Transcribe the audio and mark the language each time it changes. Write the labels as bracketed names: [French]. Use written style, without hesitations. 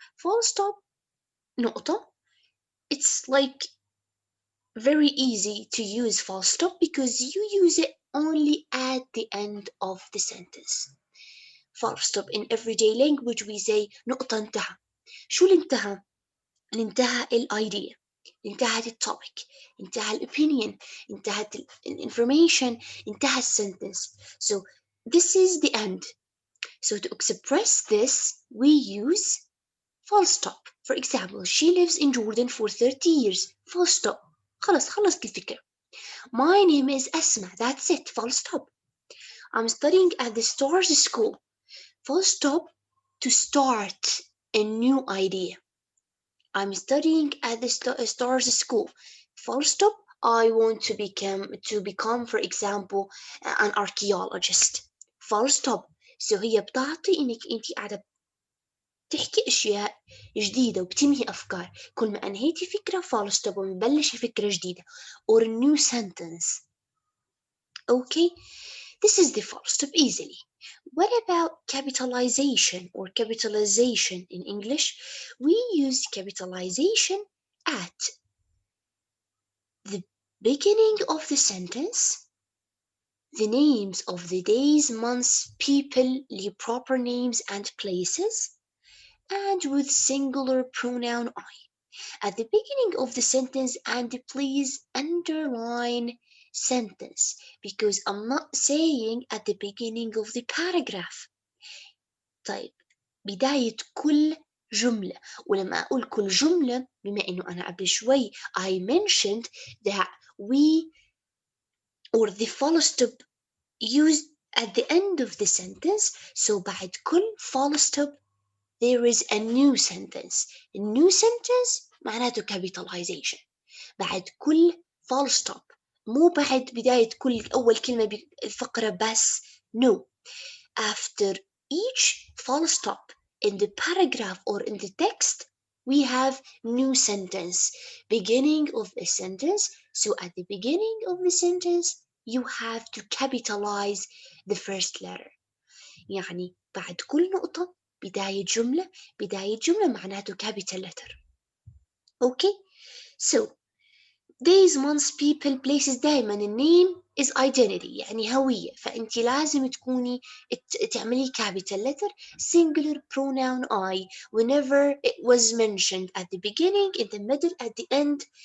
[English] Full stop نقطة. It's like very easy to use full stop because you use it only at the end of the sentence. Full stop in everyday language we say [Arabic] نقطة انتهى. شو الانتهى؟ انتهى الidea، انتهت التوبيك، انتهى الopinion، انتهت information، انتهى السنتنس. [English] So this is the end. So to express this we use full stop. For example, she lives in Jordan for 30 years. Full stop. [Arabic] خلص الفكرة. [English] My name is Asma. That's it. Full stop. I'm studying at the Stars School. Full stop to start a new idea. I'm studying at the Stars School. Full stop. I want to become, for example, an archaeologist. Full stop. [Arabic] So هي بتعطي إنك أنت قاعدة تحكي أشياء جديدة وبتنهي أفكار. كل ما أنهيتي فكرة full stop ومبلشة فكرة جديدة [English] or a new sentence. Okay, this is the full stop easily. What about capitalization or capitalization in English? We use capitalization at the beginning of the sentence, the names of the days, months, people, the proper names and places, and with singular pronoun I. At the beginning of the sentence, and please underline sentence because I'm not saying at the beginning of the paragraph. [Arabic] طيب بداية كل جملة، ولما أقول كل جملة بما إنه أنا قبل شوي [English] I mentioned that we or the full stop used at the end of the sentence, [Arabic] so بعد كل full stop [English] there is a new sentence. A new sentence [Arabic] معناته [English] capitalization. [Arabic] بعد كل full stop، مو بعد بداية كل أول كلمة بالفقرة بس. [English] No. After each full stop in the paragraph or in the text, we have new sentence, beginning of a sentence. So at the beginning of the sentence, you have to capitalize the first letter. [Arabic] يعني بعد كل نقطة بداية جملة معناته capital letter. [English] Okay, so days, months, people, places. [Arabic] دايما النيم [English] is identity [Arabic] يعني هوية، فأنت لازم تكوني تعملي [English] capital letter, singular pronoun I whenever it was mentioned at the beginning, in the middle, at the end.